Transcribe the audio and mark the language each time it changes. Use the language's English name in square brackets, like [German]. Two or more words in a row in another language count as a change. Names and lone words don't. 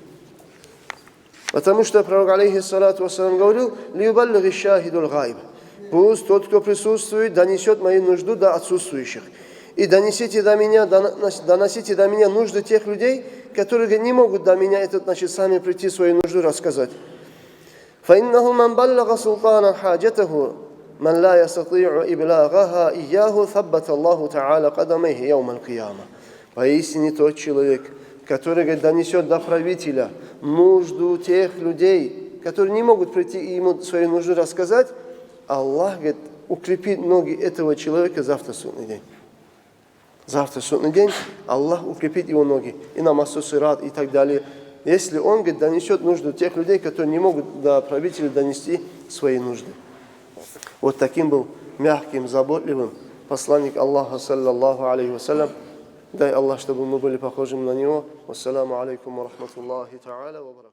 [Russian] Потому что пророк, [Arabic] عليه الصلاة والسلام, [Russian] говорил, [Arabic] «ليبلغ الشاهد الغائب». [Russian] Пусть тот, кто присутствует, донесет мою нужду до отсутствующих. И доносите до меня нужды тех людей, которые не могут до меня сами прийти свою нужду рассказать. [Arabic] فإنه من بلغ سلطان حاجته من لا يستطيع إبلاغها إياه ثبت الله تعالى قدميه يوم القيامة. [Russian] Поистине тот человек, который, говорит, донесет до правителя нужду тех людей, которые не могут прийти и ему свою нужду рассказать, Аллах, говорит, укрепит ноги этого человека завтра судный день. Завтра судный день Аллах укрепит его ноги и на массу сират и так далее. Если он, говорит, донесет нужду тех людей, которые не могут до правителя донести свои нужды. Вот таким был мягким, заботливым посланник Аллаха, [Arabic] صلى الله عليه وسلم. [Russian] Дай Аллах, чтобы мы были похожими на него. [Arabic] والسلام عليكم ورحمة الله تعالى وبركاته.